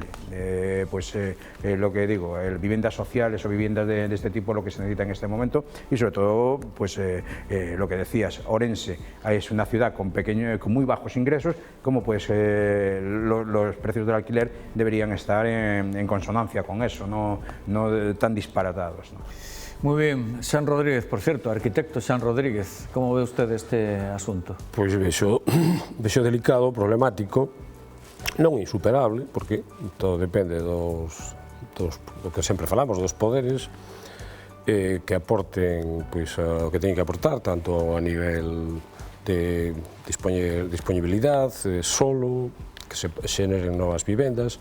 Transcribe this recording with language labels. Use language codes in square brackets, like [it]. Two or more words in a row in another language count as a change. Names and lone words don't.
[es] Lo que digo, viviendas sociales o viviendas de este tipo, lo que se necesita en este momento, y sobre todo, pues lo que decías, Orense es una ciudad con muy bajos ingresos, como pues los precios del alquiler deberían estar en consonancia con eso, no tan disparatados, ¿no? Muy bien, Xan Rodríguez, por cierto, arquitecto Xan Rodríguez, como ve usted este asunto? [gl] Pois vexo delicado, problemático, non insuperable, porque todo depende do que sempre falamos, dos poderes, que aporten o que teñen que aportar, tanto a nivel de disponibilidade, solo, que se xeneren novas vivendas.